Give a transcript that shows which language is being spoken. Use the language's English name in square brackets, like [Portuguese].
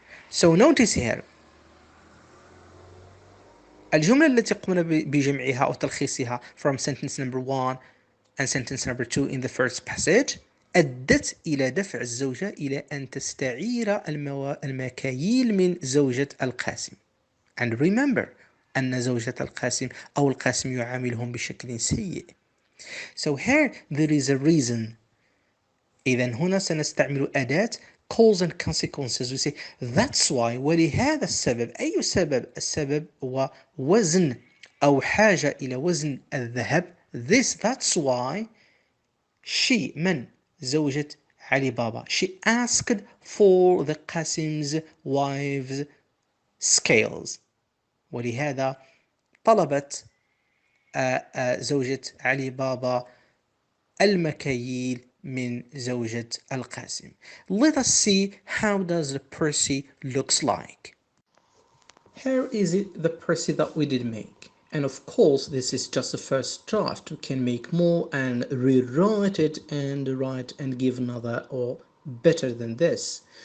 [English] So notice here [Arabic] الجملة التي قمنا بجمعها أو تلخيصها [English] from sentence number 1 and sentence number 2 in the first passage [Arabic] أدت إلى دفع الزوجة إلى أن تستعير المكاييل من زوجة القاسم. [English] And remember [Arabic] أن زوجة القاسم أو القاسم يعاملهم بشكل سيء. [English] So here there is a reason. [Arabic] إذن هنا سنستعمل أداة [English] cause and consequences. We say that's why. [Arabic] ولهذا السبب. أي سبب؟ السبب هو وزن أو حاجة إلى وزن الذهب. [English] That's why she [Arabic] من زوجة علي بابا [English] she asked for the Qasim's wife's scales. [Arabic] ولهذا طلبت زوجة علي بابا المكاييل من زوجة القاسم. [English] Let us see how does the Percy looks like. Here is the Percy that we did make. And of course this is just the first draft. We can make more and rewrite it and write and give another or better than this.